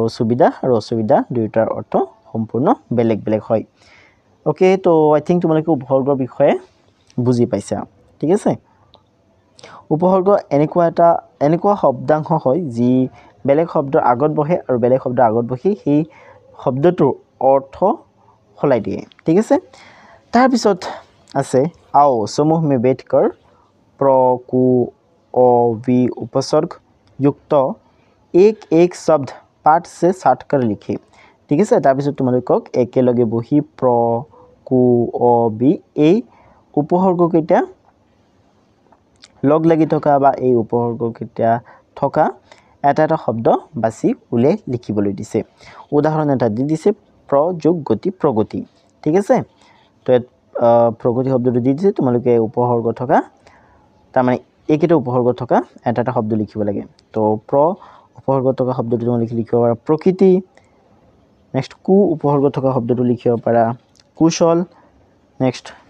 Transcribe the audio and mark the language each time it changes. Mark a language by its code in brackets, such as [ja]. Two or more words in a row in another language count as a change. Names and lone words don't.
[as] সুবিধা আৰু অসুবিধা দুইটাৰ অৰ্থ সম্পূৰ্ণ বেলেগ বেলেগ হয় [en] okay so I think [as] তোমালোকে উপসৰ্গৰ বিষয়ে বুজি পাইছা ঠিক আছে উপসৰ্গ এনেকুৱা শব্দাংশ হয় যি বেলেগ শব্দৰ আগত বহে আৰু বেলেগ শব্দৰ আগত বহি সেই শব্দটোৰ অৰ্থ সলাই দিয়ে ঠিক আছে তাৰ পিছত আছে [hi] आओ समूह में बैठकर प्र कु अ वि उपसर्ग युक्त एक एक शब्द पाठ से साठ कर लिखे ठीक [as] আছে তাৰপিছত তোমালোকক একেলগে বহি প্ৰ কু অ বি এই উপসৰ্গ কেইটা লগ লাগি থকা বা এই উপসৰ্গ কেইটা থকা এটা এটা শব্দ বাছি উলিয়াই লিখিবলৈ দিছে উদাহৰণ এটা দি দিছে প্ৰ যোগ গতি প্ৰগতি ঠিক আছে তো প্ৰগতি শব্দটো দি দিছে তোমালোকে উপসৰ্গ থকা তাৰ মানে এইকেইটা উপসৰ্গ থকা এটা এটা শব্দ লিখিব লাগে তো প্ৰ উপসৰ্গ থকা শব্দটো তোমালোকে লিখিব পাৰা প্ৰকৃতি নেক্সট কু উপসৰ্গ থকা শব্দটো লিখিব পাৰা কুশল নেক্সট